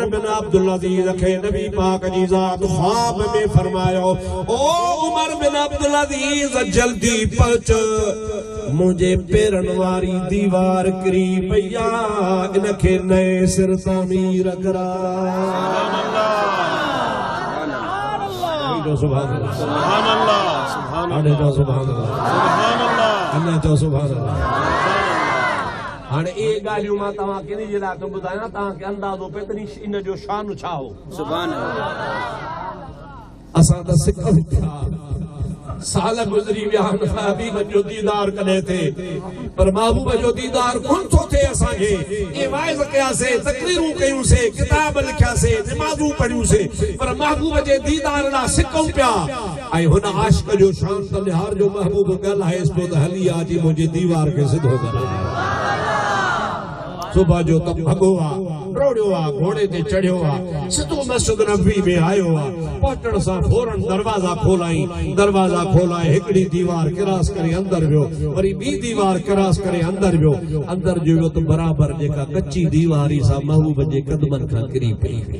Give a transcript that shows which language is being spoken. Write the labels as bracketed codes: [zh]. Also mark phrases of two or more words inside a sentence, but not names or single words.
[sd] बिन अब्दुल अज़ीज़ खे नबी पाक जी ज़ात ख्वाब में फरमायो ओ उमर बिन अब्दुल अज़ीज़ जल्दी पहुच मुझे पेरन वारी दीवार किरी पया इनखे नए सिर तामीर करा [ar] سبحان الله سبحان الله سبحان الله سبحان الله الله [sd] चओ [ar] سبحان الله. [sd] हाणे ये ॻाल्हियूं मां तव्हां किनी जे लाइ थो ॿुधायां तव्हांखे अंदाज़ो पए त इन जो शान छा हो। [ar] سبحان الله. [sd] असां त सिखूं था साल गुज़री विया हबीब जो दीदार कॾहिं थे पर महबूब जो दीदार कोन थो थे। असांखे ये वाइज़ कयासीं तकरीरूं कयूंसीं किताब लिखियासीं नमाज़ूं पढ़ियूंसीं पर महबूब जे दीदार लाइ सिखूं पिया। ऐं हुन आशिक़ जो शान त निहार जो महबूब ॻाल्हाएसि पियो त हली आ जी मुंहिंजी दीवार खे सिधो करे। सुबह जो तब भगो आ दौड़ियो आ घोड़े ते चढ़ियो आ सिधो मस्जिद नबवी में आयो आ। पहुचण सां फौरन दरवाजा खोलाए हिकड़ी दीवार क्रॉस करे अंदर वियो वरी ॿी दीवार क्रॉस करे अंदर वियो। अंदर जो वियो त बराबर जेका कच्ची दीवारी सां महबूब जे कदमनि खां किरी पई।